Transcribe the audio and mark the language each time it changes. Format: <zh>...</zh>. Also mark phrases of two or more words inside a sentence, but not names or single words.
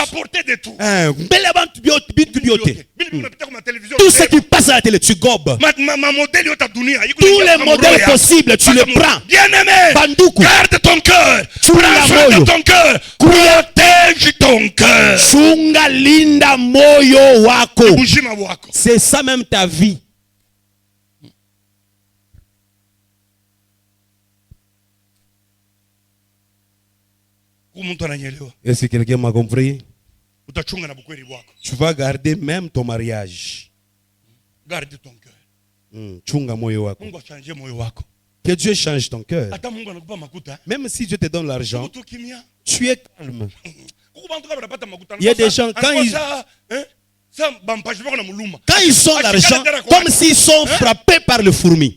<fr>À la portée de tout. Tout ce qui passe à la télé, tu gobes. Tous les modèles possibles, tu les prends. Bien-aimé, Bandoukou. garde ton cœur. Prends soin de ton cœur. Protège ton cœur.</fr> <sw>Chunga linda moyo wako.</sw> <fr>C'est ça même ta vie. Est-ce que quelqu'un m'a compris? Tu vas garder même ton mariage. Garde ton cœur.</fr> <sw>Chunga moyo wako.</sw> <fr>Que Dieu change ton cœur. Même si Dieu te donne l'argent, tu es calme. Il y a des gens, quand ils ont l'argent, comme s'ils sont frappés par le fourmi.</fr>